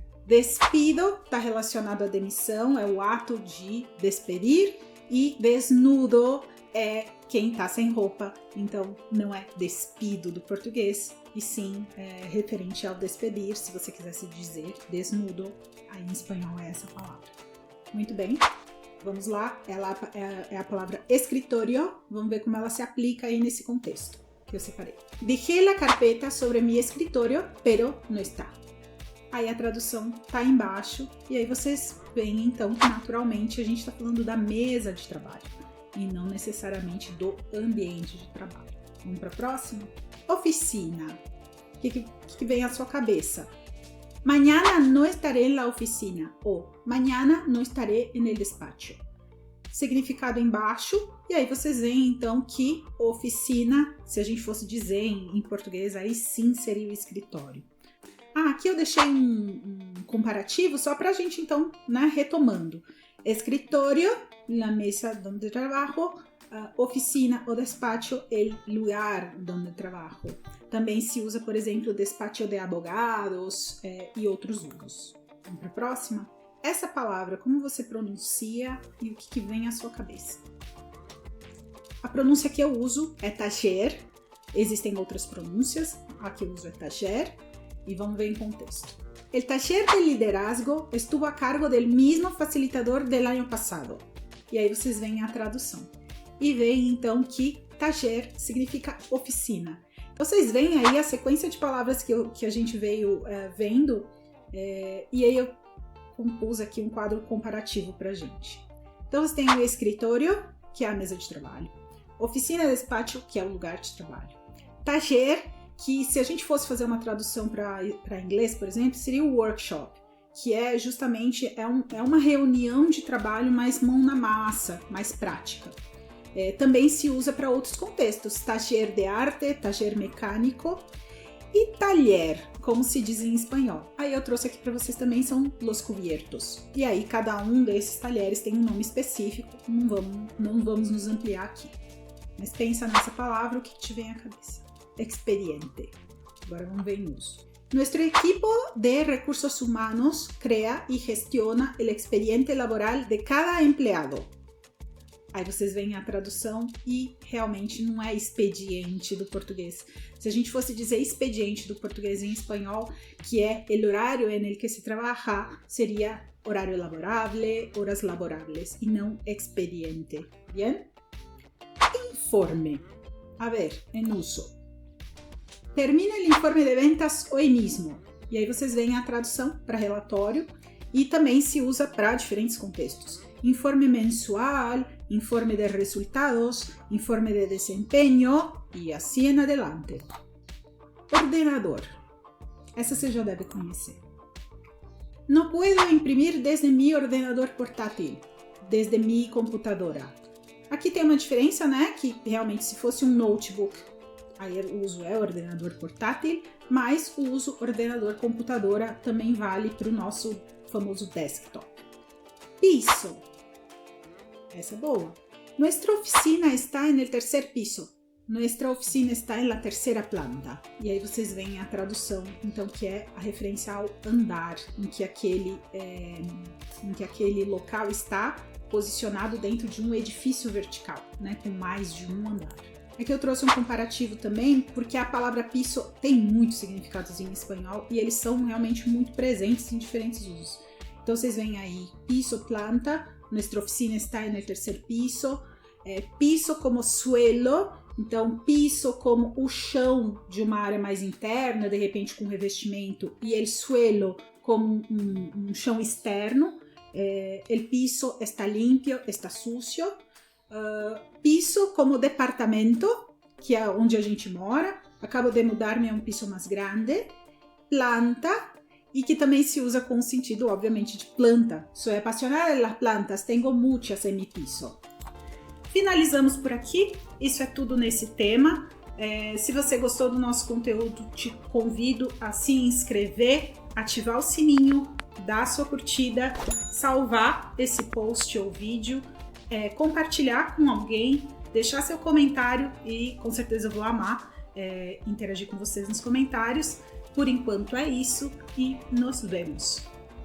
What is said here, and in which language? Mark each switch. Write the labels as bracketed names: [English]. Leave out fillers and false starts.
[Portuguese] Despido está relacionado à demissão, é o ato de despedir, e desnudo é quem está sem roupa, então não é despido do português, e sim referente ao despedir, se você quisesse dizer desnudo, aí em espanhol é essa palavra. Muito bem, vamos lá, ela é a palavra escritorio, vamos ver como ela se aplica aí nesse contexto que eu separei. [Spanish] Dejé la carpeta sobre mi escritorio, pero no está. [Portuguese] Aí a tradução tá embaixo, e aí vocês veem então que naturalmente a gente está falando da mesa de trabalho e não necessariamente do ambiente de trabalho. Vamos para a próxima? Oficina. O que vem à sua cabeça? [Spanish] Mañana no estaré en la oficina, ou mañana no estaré en el despacho. [Portuguese] Significado embaixo, e aí vocês veem então que oficina, se a gente fosse dizer em português, aí sim seria o escritório. Aqui eu deixei um comparativo só para a gente então, retomando. [Spanish] Escritório, la mesa donde trabajo, oficina o despacho, el lugar donde trabajo. [Portuguese] Também se usa, por exemplo, [Spanish] despacho de abogados [Portuguese] e outros usos. Vamos para a próxima? essa palavra, como você pronuncia e o que vem à sua cabeça? A pronúncia que eu uso é taller, existem outras pronúncias, a que eu uso é taller, e vamos ver em contexto. [Spanish] El taller de liderazgo estuvo a cargo del mismo facilitador del año pasado. [Portuguese] E aí vocês veem a tradução. E veem então que taller significa oficina. Vocês veem aí a sequência de palavras que a gente veio vendo, e aí eu compus aqui um quadro comparativo pra gente. Então você tem o escritório, que é a mesa de trabalho. Oficina, despacho, que é o lugar de trabalho. Taller, que se a gente fosse fazer uma tradução para inglês, por exemplo, seria o workshop, que é justamente uma reunião de trabalho mais mão na massa, mais prática. Também se usa para outros contextos, taller de arte, taller mecânico e taller, como se diz em espanhol. Aí eu trouxe aqui para vocês também, são los cubiertos. E aí cada um desses talheres tem um nome específico, não vamos nos ampliar aqui. Mas pensa nessa palavra, o que te vem à cabeça? Expediente. Agora vamos ver em uso. [Spanish] Nuestro equipo de recursos humanos crea y gestiona el expediente laboral de cada empleado. [Portuguese] Aí vocês veem a tradução e realmente não é expediente do português. Se a gente fosse dizer expediente do português em espanhol, que é [Spanish] el horario en el que se trabaja, [Portuguese] seria horário laborable, [Spanish] horas laborables, [Portuguese] e não expediente. [Spanish] Bien? Informe. A ver, en uso. Termina el informe de ventas hoy mismo. [Portuguese] E aí vocês veem a tradução para relatório e também se usa para diferentes contextos. Informe mensual, informe de resultados, informe de desempenho e assim em adelante. Ordenador. Essa você já deve conhecer. [Spanish] No puedo imprimir desde mi ordenador portátil, desde mi computadora. [Portuguese] Aqui tem uma diferença, né? Que realmente se fosse um notebook, aí o uso é ordenador portátil, mas o uso ordenador computadora também vale para o nosso famoso desktop. Piso. Essa é boa. [Spanish] Nuestra oficina está en el tercer piso. Nuestra oficina está en la tercera planta. [Portuguese] E aí vocês veem a tradução, então, que é a referência ao andar, em que aquele local está posicionado dentro de um edifício vertical, né, com mais de um andar. Aqui eu trouxe um comparativo também, porque a palavra piso tem muitos significados em espanhol e eles são realmente muito presentes em diferentes usos. Então vocês veem aí, piso, planta, [Spanish] nuestra oficina está en el tercer piso, [Portuguese] piso como suelo, então piso como o chão de uma área mais interna, de repente com revestimento, e el suelo como um chão externo, [Spanish] el piso está limpio, está sucio, [Portuguese] piso como departamento, que é onde a gente mora, acabo de mudar-me a um piso mais grande, planta, e que também se usa com o sentido, obviamente, de planta. [Spanish] Soy apasionada de las plantas, tengo muchas en mi piso. [Portuguese] Finalizamos por aqui, isso é tudo nesse tema. Se você gostou do nosso conteúdo, te convido a se inscrever, ativar o sininho, dar a sua curtida, salvar esse post ou vídeo, compartilhar com alguém, deixar seu comentário e com certeza eu vou amar interagir com vocês nos comentários. Por enquanto é isso e nos vemos!